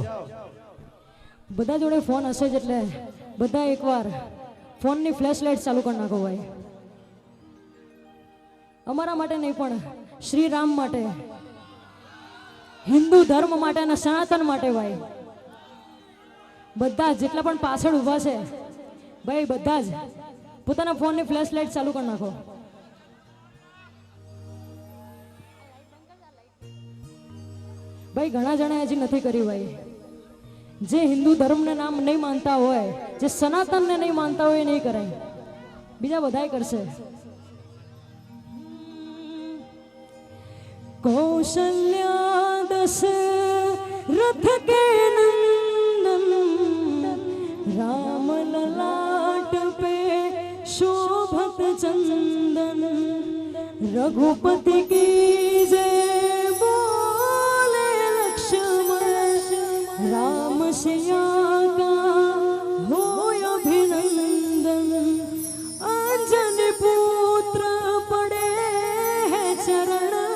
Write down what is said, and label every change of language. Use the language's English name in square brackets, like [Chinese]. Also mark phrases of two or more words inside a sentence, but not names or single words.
[Gujarati] બધા જોડે ફોન હશે જ એટલે બધા એકવાર ફોનની [English] flash light [Gujarati] ચાલુ કરી નાખો ભાઈ અમારા માટે નહીં પણ શ્રી રામ માટે હિન્દુ ધર્મ માટે અને સનાતન માટે ભાઈ બધા જેટલા પણ પાછળ ઊભા છે ભાઈ બધા જ પોતાના ફોનની [English] flash light [Gujarati] ચાલુ કરી નાખો ભાઈ ઘણા જણા હજી નથી કરી ભાઈ જે હિન્દુ ધર્મને નામ નહીં માનતા હોય જે સનાતનને નહીં માનતા હોય એ નહીં કરાય બીજા બધાય કરશે [Hindi] कौशल्या दशरथ के नंदन राम ललाट पे शोभत चंदन रघुपति की जय बोले लक्ष्मण राम सिया का हो अभिनंदन अंजनी पुत्र पड़े हैं चरण